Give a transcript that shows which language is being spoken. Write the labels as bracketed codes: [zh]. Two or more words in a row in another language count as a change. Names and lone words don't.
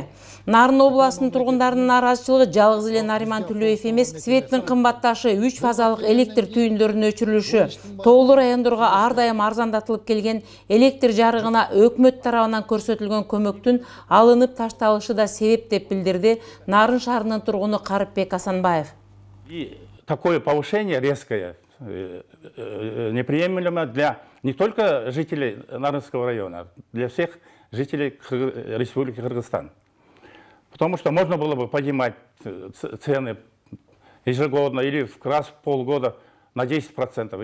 [ky] Нарын областынын тургундарынын нааразычылыгы жалгыз эле Нариман Түлеев эмес, светтин кымбатташы, 3 фазалык электр түйүндөрүнүн өчүрүлүшү, тоолуу райондорго ар дайым арзандатылып келген электр жарыгына өкмөт тарабынан көрсөтүлгөн көмөктүн алынып ташталышы да себеп деп билдирди Нарын шаарынын тургуну Карыпбек Асанбаев. [ru] И такое повышение резкое неприемлемо для не только жителей Нарынского района, для всех жителей Республики Кыргызстан. Потому что можно было бы поднимать цены ежегодно или в раз в полгода на 10%.